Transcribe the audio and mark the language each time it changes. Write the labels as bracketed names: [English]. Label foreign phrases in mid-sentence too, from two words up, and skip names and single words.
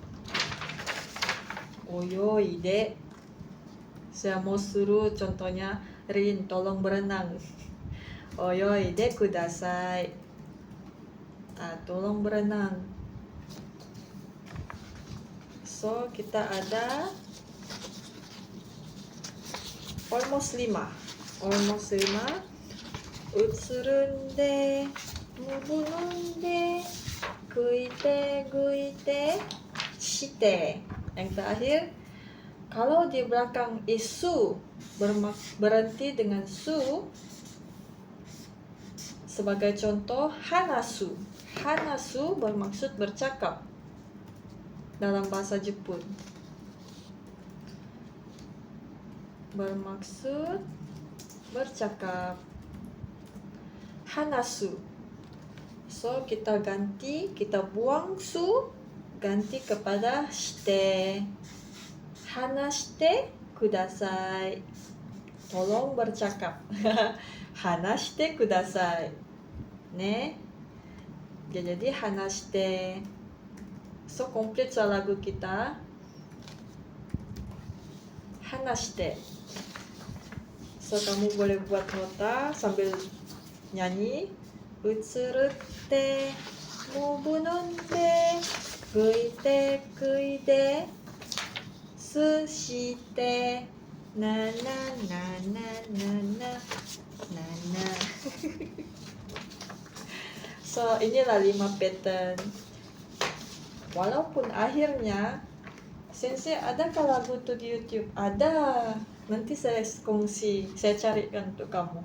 [Japanese] Oyo ide. [Malay] Saya mau suruh contohnya, Rin tolong berenang. [Japanese] Oyo ide kudasai. [Malay] Tolong berenang. So kita ada almost 5. [Japanese] Utsurunde, mubununde, guite, shite. [Malay] Yang terakhir, kalau di belakang isu berhenti dengan su, sebagai contoh hanasu. Hanasu bermaksud bercakap dalam bahasa Jepun. Bermaksud bercakap. [Japanese] Hanasu. [Malay] So kita ganti, kita buang su, ganti kepada shite. [Japanese] Hanashite kudasai. [Malay] Tolong bercakap. [Japanese] Hanashite kudasai. Ne? [Malay] Jadi hanashite. So komplit lagu kita. Hanashite. So kamu boleh buat nota sambil nyanyi. [Japanese] Utsurute, mubunonde, guite, sushite, na. [Malay] So inilah 5 pattern. Walaupun akhirnya, Sensei adakah lagu tu di YouTube? Ada. Nanti saya kongsi, saya carikan untuk kamu.